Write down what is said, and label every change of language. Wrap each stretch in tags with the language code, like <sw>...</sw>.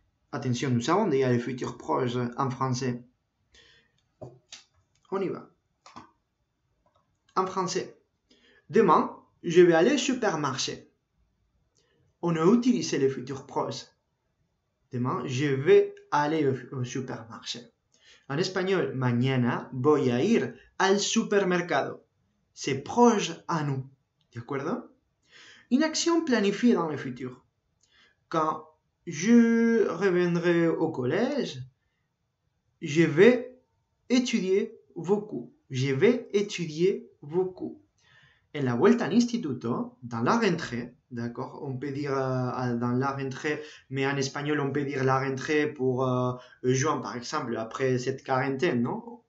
<fr>Attention, nous avons déjà le futur proche en français. On y va. En français. Demain, je vais aller au supermarché. On a utilisé le futur proche. Demain, je vais aller au supermarché. En espagnol,</fr> <es>mañana voy a ir al supermercado.</es> <fr>C'est proche à nous.</fr> <es>¿De acuerdo?</es> <fr>Une action planifiée dans le futur. Quand je reviendrai au collège, je vais étudier beaucoup. Je vais étudier beaucoup.</fr> <es>En la vuelta al instituto,</es> <fr>dans la rentrée, d'accord, on peut dire dans la rentrée, mais en espagnol, on peut dire la rentrée pour juin, par exemple, après cette quarantaine, non?</fr>